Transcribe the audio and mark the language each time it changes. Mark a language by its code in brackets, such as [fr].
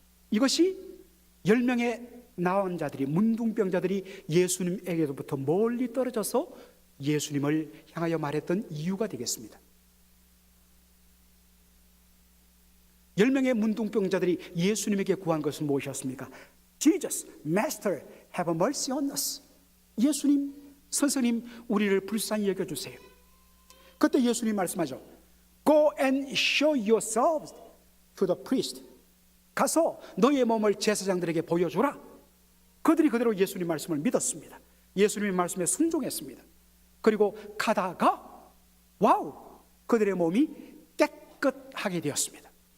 [ko] 이것이 10명의 나환자들이, 문둥병자들이 예수님에게로부터 멀리 떨어져서 예수님을 향하여 말했던 이유가 되겠습니다. 10명의 문둥병자들이 예수님에게 구한 것은 무엇이었습니까? [en] Jesus, Master, have mercy on us. [ko] 예수님, 선생님, 우리를 불쌍히 여겨주세요. 그때 예수님 말씀하죠. [en] Go and show yourselves to the priest. [ko] 가서 너의 몸을 제사장들에게 보여주라. 그들이 그대로 예수님 말씀을 믿었습니다. 예수님의 말씀에 순종했습니다. 그리고 가다가 와우, 그들의 몸이 깨끗하게 되었습니다.